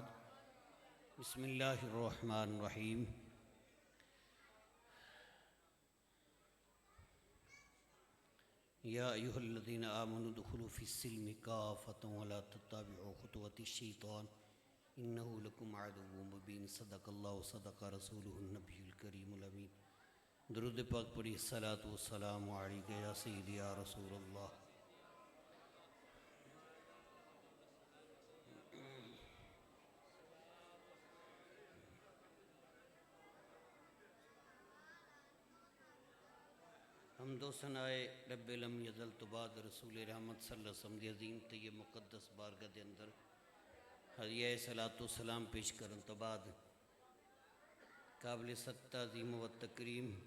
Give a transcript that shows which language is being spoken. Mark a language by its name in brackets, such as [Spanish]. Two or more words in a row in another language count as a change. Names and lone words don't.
[Arabic] بسم الله الرحمن الرحيم. يا أيها الذين آمنوا ادخلوا في السلم كافة ولا تتبعوا خطوات الشيطان إنه لكم عدو مبين. صدق الله صدق رسوله النبي الكريم الأمين. [Punjabi] ਦਰੂਦ ਪਾਕ ਪੜ੍ਹੀ। [Arabic] الصلاة والسلام عليك يا سيدي يا رسول الله. [Punjabi] ਹਮਦੋ ਸਨਾਏ ਰੱਬੇ ਲਮ ਯਜ਼ਲ ਤੋ ਬਾਦ ਰਸੂਲ ਰਹਿਮਤ [Arabic] صلى الله عليه وسلم [Punjabi] ਦੀ ਅਜ਼ੀਮ ਤੱਯਬ ਮੁਕੱਦਸ ਬਾਰਗਾਹ ਦੇ ਅੰਦਰ ਹਦੀਆ ਸਲਾਤੋ ਸਲਾਮ ਪੇਸ਼ ਕਰਨ ਤੋ ਬਾਦ ਕਾਬਿਲ ਸੱਤਾ ਅਜ਼ੀਮ ਵ ਤਕਰੀਮ